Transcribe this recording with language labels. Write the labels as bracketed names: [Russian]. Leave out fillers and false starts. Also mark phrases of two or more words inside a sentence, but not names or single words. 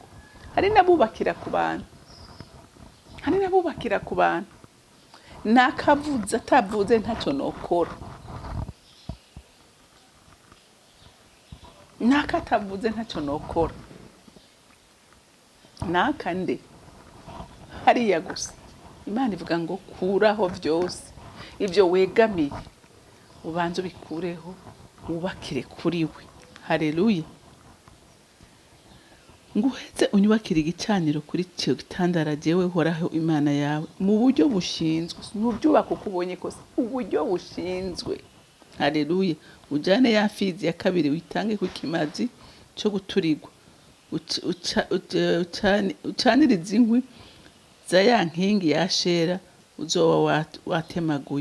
[Rundi] Hari nabubakira ku bantu, nakavuze atavuze ntacyo nokora, nakatavuze ntacyo nokora, nakande hariya gusa. Imana ivuga ngo kuraho byose ibyo wegamiye, ubanze ubikureho, wubakire kuri we. Haleluya. Nguheze unyubakire igicaniro kuri cyo gitandara jewe horaho Imana yawe mu buryo bushinzwe, nubyubaka uko ubonye kose, uburyo bushinzwe. Haleluya. Ujane ya mfizi ya kabiri witange ku kimazi cyo guturigwa, ucaniriza inkwi za ya nkingi ya shera uzoba watemaguye.